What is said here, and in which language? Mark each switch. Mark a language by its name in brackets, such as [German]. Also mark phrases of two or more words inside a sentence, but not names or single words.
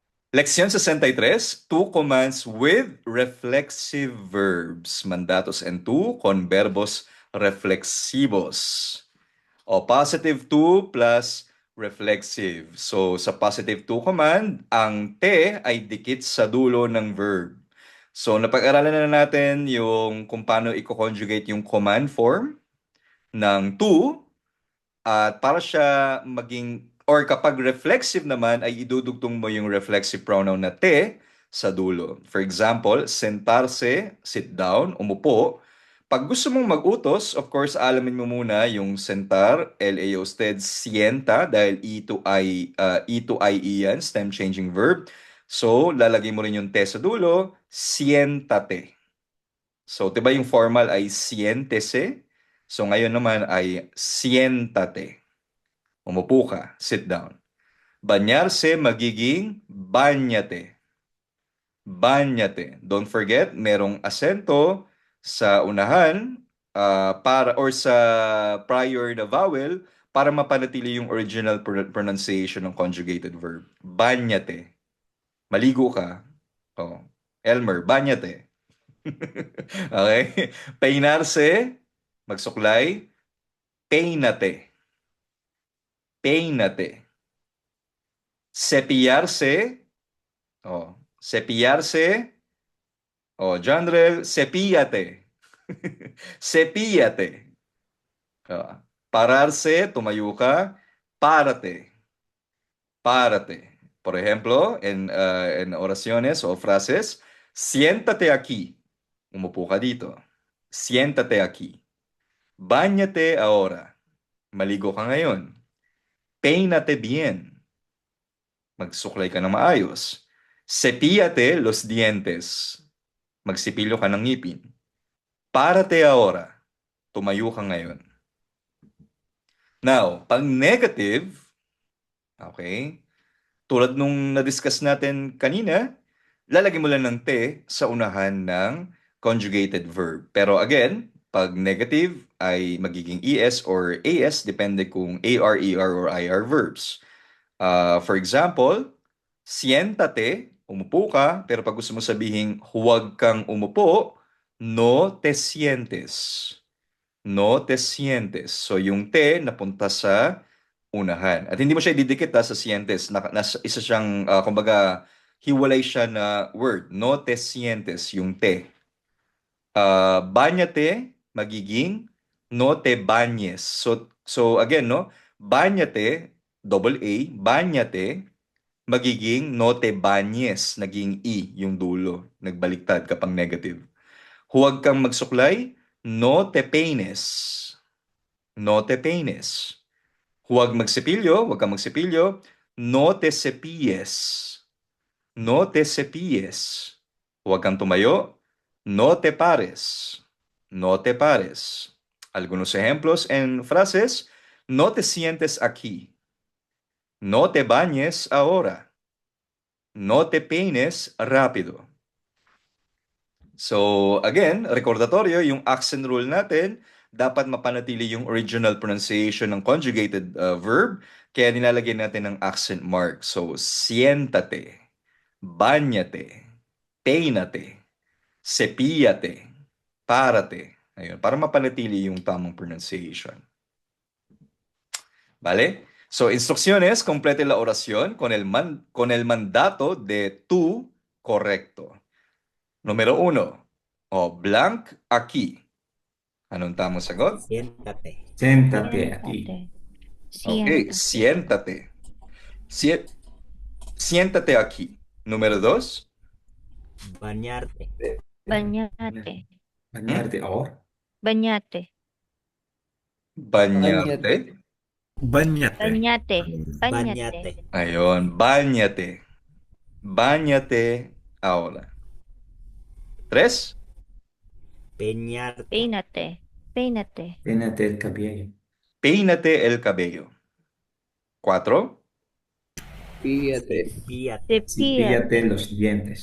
[Filipino] Leksyon 63, [English] two commands with reflexive verbs. [Spanish] Mandatos and two con verbos reflexivos. [English] O positive to plus reflexive. [Filipino] So sa [English] positive to command, [Filipino] ang te ay dikit sa dulo ng verb. So napag-aralan na natin yung kung paano i-conjugate yung [English] command form [Filipino] ng to at para siya maging or kapag reflexive naman ay idudugtong mo yung [English] reflexive pronoun [Filipino] na te sa dulo. [English] For example, sentarse, sit down, [Filipino] umupo. Pag gusto mong mag-utos, of course, alamin mo muna yung sentar, [Spanish] LA usted, [Filipino] sienta, dahil E to I, yan, [English] stem changing verb. [Filipino] So, lalagay mo rin yung te sa dulo, siéntate. So, 'di ba yung formal ay siéntese? So, ngayon naman ay siéntate. Umupo ka, [English] sit down. [Filipino] Bañarse magiging bañate. [Spanish] Bañate. [English] Don't forget, [Filipino] merong asento sa unahan para or sa prior na vowel para mapanatili yung [English] original pronunciation [Filipino] ng [English] conjugated verb. [Filipino] Bañate. Maligo ka. Oh. Elmer, bañate. Okay? [Spanish] Peinarse, magsuklay, peínate. Peínate. Cepillarse, oh, cepillarse, oh, Janrel, cepíllate. Cepíllate. Oh, pararse, [Filipino] tumayo ka, [Spanish] párate. Párate. Por ejemplo, en oraciones o frases, siéntate aquí. [Filipino] Umupo ka dito. [Spanish] Siéntate aquí. Báñate ahora. [Filipino] Maligo ka ngayon. [Spanish] Peínate bien. [Filipino] Magsuklay ka ng maayos. [Spanish] Cepíllate los dientes. [Filipino] Magsipilyo ka ng ngipin. [Spanish] Párate ahora. [Filipino] Tumayo ka ngayon. Now, pag negative, okay, tulad nung na-discuss natin kanina, lalagay mo lang ng te sa unahan ng [English] conjugated verb. [Filipino] Pero again, pag negative ay magiging es or as, depende kung ar, er, or ir verbs. [English] For example, [Spanish] siéntate, [Filipino] umupo ka, pero pag gusto mo sabihin huwag kang umupo, [Spanish] no te sientes. No te sientes. [Filipino] So yung te napunta sa unahan. At hindi mo siya ididikit sa sientes. Isa siyang, kumbaga, hiwalay siya na word. [Spanish] No te sientes, yung te. Báñate, magiging no te bañes. [English] So again, no? Báñate, double A, [Spanish] báñate, magiging no te bañes, [Filipino] naging E, yung dulo. Nagbaliktad kapag negative. Huwag kang magsuklay, [Spanish] no te peines. No te peines. [Filipino] Huwag magsipilyo, huwag kang magsipilyo, [Spanish] no te cepilles. No te cepilles. [Filipino] Huwag kang tumayo, [Spanish] no te pares. No te pares. Algunos ejemplos en frases, no te sientes aquí. No te bañes ahora. No te peines rápido. [Filipino] So, again, recordatorio, yung [English] accent rule [Filipino] natin, dapat mapanatili yung [English] original pronunciation [Filipino] ng [English] conjugated verb, [Filipino] kaya nilalagay natin ng [English] accent mark. [Filipino] So, [Spanish] siéntate, báñate, peínate, cepíllate, párate. [Filipino] Ayun, para mapanatili yung tamang pronunciation. [Spanish] ¿Vale? So, instrucciones, complete la oración con el mandato de tú correcto. Número 1. O blank aquí. [Filipino] Anong tamang sagot? [Spanish] Siéntate. Siéntate aquí. Siéntate. Okay, Siéntate. siéntate. Sie- siéntate aquí. Número 2. Bañarte. Bañate. Bañarte ahora. Bañate. Bañarte. Bañate. Bañate. Bañate. Bañate. Ayun, bañate. Bañate ahora. 3. Peñarte. Peínate. Peínate. Peínate el cabello. Peínate el cabello. 4. Cepíllate. Cepíllate. Cepíllate los dientes.